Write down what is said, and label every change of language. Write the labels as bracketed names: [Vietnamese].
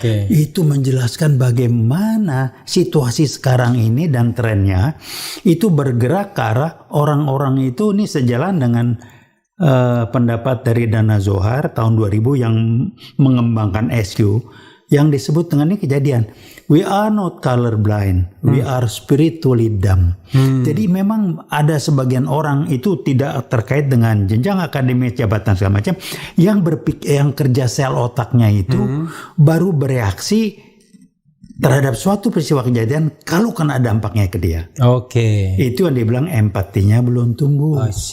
[Indonesian] Itu menjelaskan bagaimana situasi sekarang ini dan trennya itu bergerak ke arah orang-orang itu ini sejalan dengan pendapat dari Dana Zohar tahun 2000 yang mengembangkan SQ yang disebut dengan ini kejadian. [English] We are not colorblind, we are spiritually dumb. [Indonesian] Jadi memang ada sebagian orang itu tidak terkait dengan jenjang akademis, jabatan segala macam, yang kerja sel otaknya itu baru bereaksi terhadap suatu peristiwa kejadian kalau kena dampaknya ke dia. Itu yang dibilang empatinya belum tumbuh.